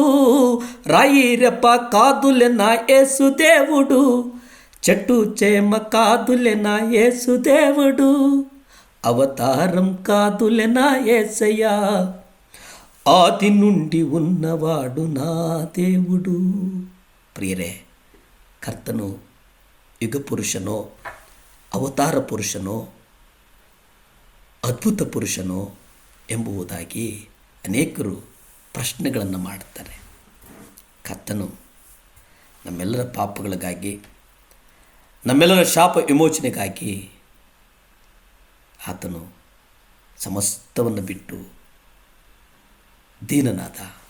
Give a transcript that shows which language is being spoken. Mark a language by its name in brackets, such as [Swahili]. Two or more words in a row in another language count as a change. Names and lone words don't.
[Telugu] రాయిరెప్ప కాదులే నా యేసు దేవుడు, చెట్టు చేమ కాదులే నా యేసు దేవుడు. అవతారం కాదులే నా యేసయ్యా, ఆది నుండి ఉన్నవాడు నా దేవుడు. [Kannada] ಪ್ರಿಯರೇ, ಕರ್ತನು ಯುಗ ಪುರುಷನೋ, ಅವತಾರ ಪುರುಷನೋ, ಅದ್ಭುತ ಪುರುಷನೋ ಎಂಬುದಾಗಿ ಅನೇಕರು ಪ್ರಶ್ನೆಗಳನ್ನು ಮಾಡುತ್ತಾರೆ. ಕರ್ತನು ನಮ್ಮೆಲ್ಲರ ಪಾಪಗಳಿಗಾಗಿ, ನಮ್ಮೆಲ್ಲರ ಶಾಪ ವಿಮೋಚನೆಗಾಗಿ ಆತನು ಸಮಸ್ತವನ್ನು ಬಿಟ್ಟು ದೀನನಾದ.